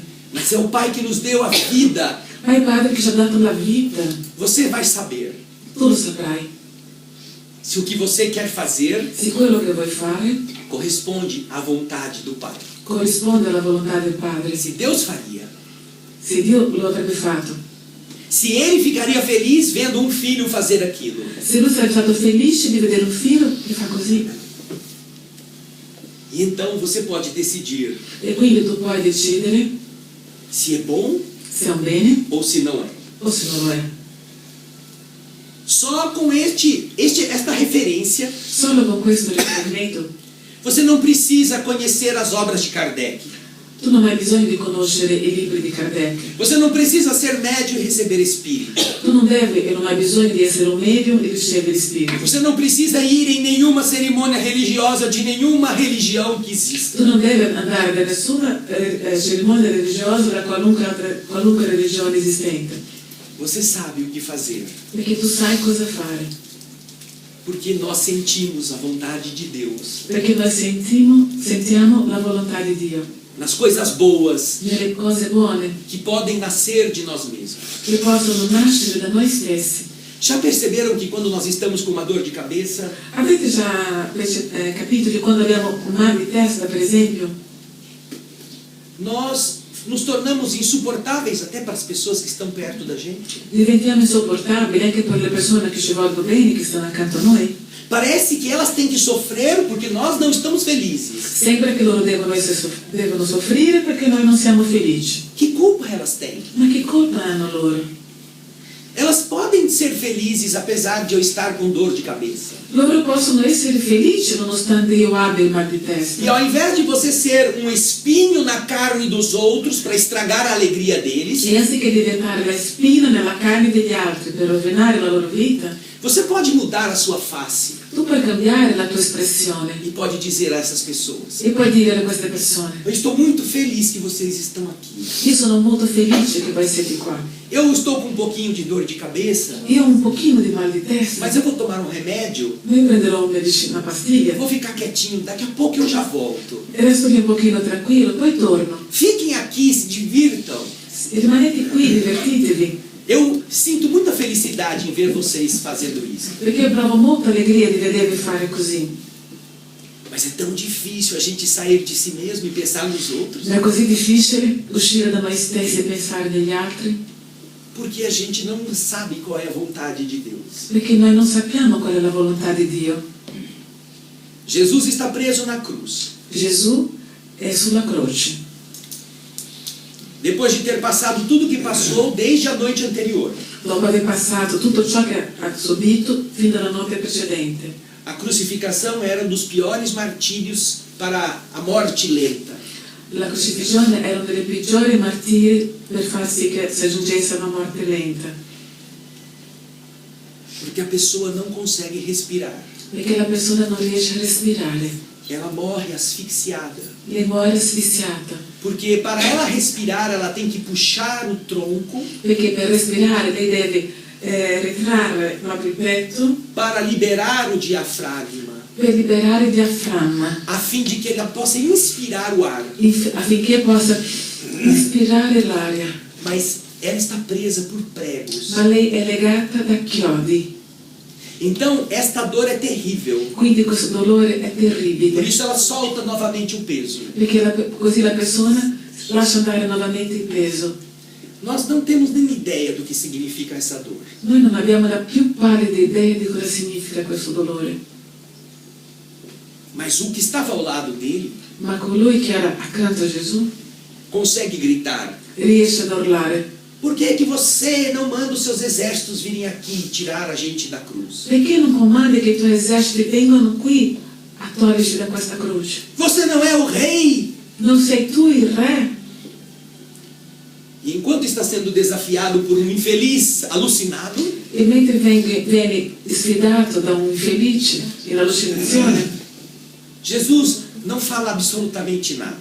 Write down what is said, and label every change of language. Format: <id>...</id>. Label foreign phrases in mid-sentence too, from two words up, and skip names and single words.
<pt>mas é o Pai que nos deu a vida,</pt> <it>ma è il Padre che ci ha dato la vita,</it> <pt>você vai saber</pt> <it>tu lo saprai.</it> <pt>se o que você quer fazer</pt> <it>Se quello che vuoi fare</it> <pt>corresponde à vontade do Pai.</pt> <it>corrisponde alla volontà del Padre,</it> <pt>Se Deus faria,</pt> <it>se Dio lo avrebbe fatto,</it> <pt>se Ele ficaria feliz vendo um filho fazer aquilo,</pt> <it>se lui sarebbe stato felice di vedere un figlio che fa così.</it> <pt>e então você pode decidir</pt> <it>E quindi tu puoi decidere</it> <pt>se é bom</pt> <it>se è un bene</it> <pt>ou se não é.</pt> <it>o se non lo è.</it> <pt>Só com esta referência,</pt> <it>Solo con questo riferimento</it> <pt>você não precisa conhecer as obras de Kardec.</pt> <it>tu non hai bisogno di conoscere i libri di Kardec.</it> <pt>Você não precisa ser médio e receber espírito.</pt> <it>Tu non devi e non hai bisogno di essere un medium e ricevere spirito.</it> <pt>Você não precisa ir em nenhuma cerimônia religiosa de nenhuma religião que exista.</pt> <it>Tu non devi andare da nessuna cerimonia religiosa da qualunque religione esistente,</it> <pt>Você sabe o que fazer,</pt> <it>perché tu sai cosa fare,</it> <pt>porque nós sentimos a vontade de Deus</pt> <it>perché noi sentiamo la volontà di Dio</it> <pt>nas coisas boas</pt> <it>nelle cose buone</it> <pt>que podem nascer de nós mesmos.</pt> <it>che possono nascere da noi stessi.</it> <pt>Já perceberam que quando nós estamos com uma dor de cabeça,</pt> <it>Avete già capito che quando abbiamo un mal di testa, per esempio,</it> <pt>nós nos tornamos insuportáveis até para as pessoas que estão perto da gente?</pt> <it>diventiamo insopportabili anche per le persone che ci vogliono bene, che stanno accanto a noi?</it> <pt>Parece que elas têm que sofrer porque nós não estamos felizes.</pt> <it>Sembra che loro devono soffrire perché noi non siamo felici.</it> <pt>Que culpa elas têm?</pt> <it>Ma che colpa hanno loro?</it> <pt>Elas podem ser felizes apesar de eu estar com dor de cabeça.</pt> <it>Loro possono essere felici nonostante io abbia il mal di testa.</it> <pt>E ao invés de você ser um espinho na carne dos outros para estragar a alegria deles,</pt> <it>E anziché diventare la spina nella carne degli altri per rovinare la loro vita,</it> <pt>você pode mudar a sua face</pt> <it>tu puoi cambiare la tua espressione</it> <pt>e pode dizer a essas pessoas:</pt> <it>e puoi dire a queste persone:</it> <pt>eu estou muito feliz que vocês estão aqui.</pt> <it>io sono molto felice che voi siete qua.</it> <pt>Eu estou com um pouquinho de dor de cabeça,</pt> <it>Io ho un pochino di mal di testa,</it> <pt>mas eu vou tomar um remédio,</pt> <it>io prenderò una pastiglia</it> <pt>vou ficar quietinho, daqui a pouco eu já volto.</pt> <it>e resto lì un pochino tranquillo, poi torno.</it> <pt>Fiquem aqui, se divirtam.</pt> <it>E rimanete qui, divertitevi.</it> <pt>Eu sinto muita felicidade felicidade em ver vocês fazendo isso.</pt> <it>Perché io provo molta allegria di vedervi fare così.</it> <pt>Mas é tão difícil a gente sair de si mesmo e pensar nos outros.</pt> <it>Ma è così difficile uscire da noi stessi e pensare negli altri?</it> <pt>Porque a gente não sabe qual é a vontade de Deus.</pt> <it>Perché noi non sappiamo qual è la volontà di Dio.</it> <pt>Jesus está preso na cruz.</pt> <it>Gesù è sulla croce.</it> <pt>Depois de ter passado tudo o que passou desde a noite anterior.</pt> <it>Dopo aver passato tutto ciò che ha subito fin dalla notte precedente.</it> <pt>A crucificação era um dos piores martírios para a morte lenta.</pt> <it>La crocifissione era uno dei peggiori martiri per far sì che si aggiungesse a una morte lenta.</it> <pt>Porque a pessoa não consegue respirar.</pt> <it>Perché la persona non riesce a respirare.</it> <pt>Ela morre asfixiada.</pt> <it>Lei muore asfissiata.</it> <pt>Porque para ela respirar, ela tem que puxar o tronco</pt> <it>Perché per respirare lei deve ritrarre proprio il petto</it> <pt>para liberar o diafragma,</pt> <it>per liberare il diaframma,</it> <pt>a fim de que ela possa inspirar o ar.</pt> <it>affinché possa ispirare l'aria.</it> <pt>Mas ela está presa por pregos.</pt> <it>Ma lei è legata da chiodi.</it> <pt>Então, esta dor é terrível.</pt> <it>Quindi questo dolore è</it> <pt>Por</pt> <it>terribile.</it> <pt>isso ela solta novamente o peso.</pt> <it>Perché così la persona lascia andare nuovamente il peso.</it> <pt>Nós não temos nem ideia do que significa essa dor.</pt> <it>Noi non abbiamo la più pallida idea di cosa significa questo dolore.</it> <pt>Mas o que estava ao lado dele</pt> <it>Ma colui che era accanto a Gesù</it> <pt>consegue gritar:</pt> <it>riesce ad urlare:</it> <pt>por que que você não manda os seus exércitos virem aqui tirar a gente da cruz?</pt> <it>perché non comandi che i tuoi eserciti vengano qui a toglierci da questa croce?</it> <pt>Você não é o rei?</pt> <it>Non sei tu il re?</it> <pt>E enquanto está sendo desafiado por um infeliz alucinado,</pt> <it>E mentre viene sfidato da un infelice in allucinazione,</it> <pt>Jesus não fala absolutamente nada.</pt>